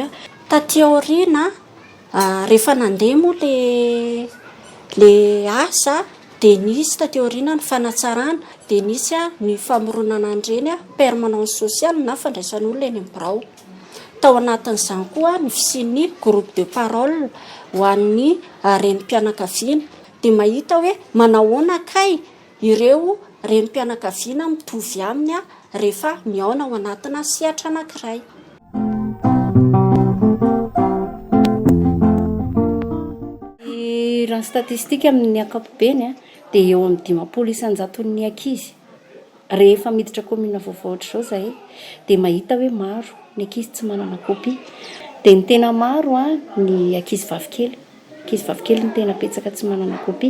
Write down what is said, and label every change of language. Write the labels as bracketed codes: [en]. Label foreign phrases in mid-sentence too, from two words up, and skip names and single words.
[mg] Taty aoriana rehefa nandeha moa le asa dia nisy taty aoriana ny fanatsarana dia nisy ny famoronana an'ireny [fr] permanence sociale [mg] na fandraisan'olona eny Birao. Tao anatin'izany koa ny fisian'ny [fr] groupe de parole [mg] ho an'ny renim-pianakaviana dia mahita hoe manahoana kay ireo renim-pianakaviana mitovy aminy rehefa miaona ao anatina sehatra anankiray. Raha statistika amin'ny ankapobeny dia eo amin'ny 500 ny ankizy rehefa miditra commune vaovao ohatr'izao zahay dia mahita hoe maro ny ankizy tsy manana kopia dia ny tena maro ny ankizy vavikely ny tena petsaka tsy manana kopia.